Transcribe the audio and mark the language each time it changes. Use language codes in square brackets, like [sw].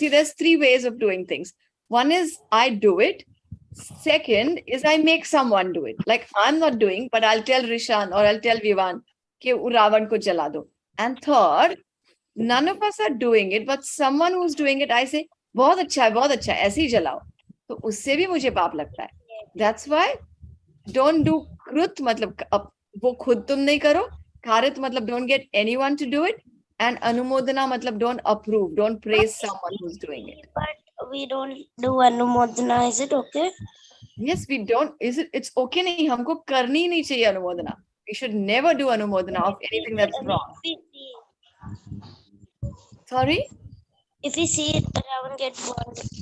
[en] See, there's 3 ways of doing things. One is I do it. Second is I make someone do it. Like I'm not doing, but I'll tell Rishan or I'll tell Vivan [hi] कि Ravan को जला दो. [en] And third, none of us are doing it, but someone who's doing it, I say, [hi] बहुत अच्छा है, ऐसे ही जलाओ. तो उससे भी मुझे पाप लगता है. [en] That's why don't do krut, [hi] मतलब वो खुद तुम नहीं करो. [en] Karit, मतलब don't get anyone to do it. And anumodana, मतलब don't approve, don't praise someone who's doing it. But we don't do anumodana, is it okay? Yes, we don't. It's okay [hi] नहीं, हमको करनी ही नहीं चाहिए अनुमोदना. [en] We should never do anumodana of anything that's wrong. Sorry? If we see it, Ravan get burned.